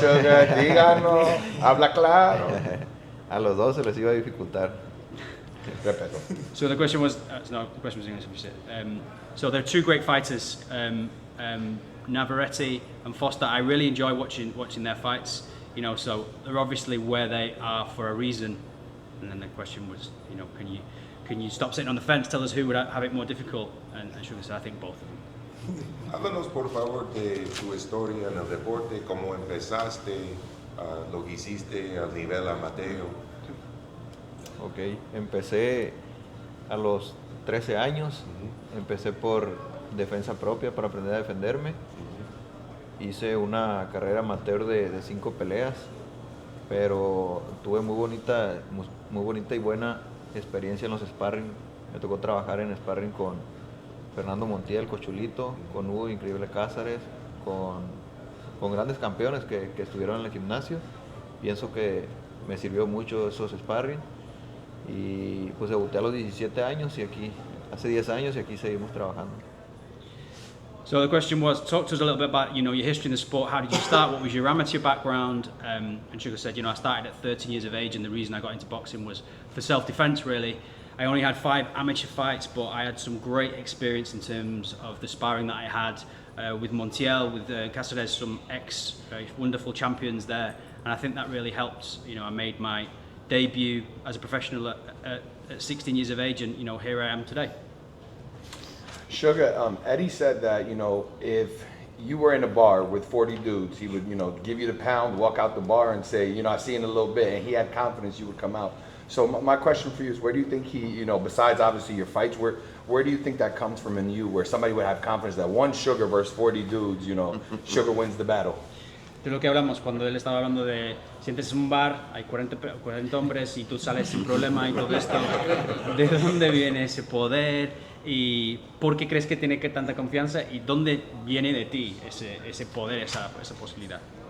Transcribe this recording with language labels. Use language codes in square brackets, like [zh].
[es] Sugar, díganos, habla claro. A los dos se les iba a dificultar. Respeto. [en] So the question was, the question was English. So they're two great fighters, Navarrete and Foster. I really enjoy watching their fights. So they're obviously where they are for a reason. And then the question was, can you stop sitting on the fence? Tell us who would have it more difficult. And Sugar said, I think both of them. [es] Háblanos por favor de tu historia en el deporte, cómo empezaste, lo que hiciste al nivel amateur. Ok, empecé a los 13 años, empecé por defensa propia para aprender a defenderme. Hice una carrera amateur de 5 peleas, pero tuve muy bonita y buena experiencia en los sparring. Me tocó trabajar en sparring con Fernando Montiel, Cochulito, con Hugo Increíble Cázares, con grandes campeones que estuvieron en el gimnasio. Pienso que me sirvió mucho esos sparring, y pues debuté a los 17 años y aquí, hace 10 años, y aquí seguimos trabajando. [en] So the question was, talk to us a little bit about your history in the sport. How did you start? What was your amateur background? And Sugar said, I started at 13 years of age, and the reason I got into boxing was for self-defense, really. I only had 5 amateur fights, but I had some great experience in terms of the sparring that I had with Montiel, with Cáceres, some wonderful champions there, and I think that really helped. I made my debut as a professional at 16 years of age, and here I am today. Sugar, Eddie said that, if you were in a bar with 40 dudes, he would, give you the pound, walk out the bar and say, I see you in a little bit, and he had confidence you would come out. So my question for you is, where do you think he, you know, besides obviously your fights, where do you think that comes from in you, where somebody would have confidence that one Sugar versus 40 dudes, you know, Sugar wins the battle? [es] De lo que hablamos cuando él estaba hablando de sientes un bar, hay 40 hombres y tú sales sin problema y todo esto, ¿de dónde viene ese poder y por qué crees que tiene que tanta confianza y dónde viene de ti ese poder, esa posibilidad?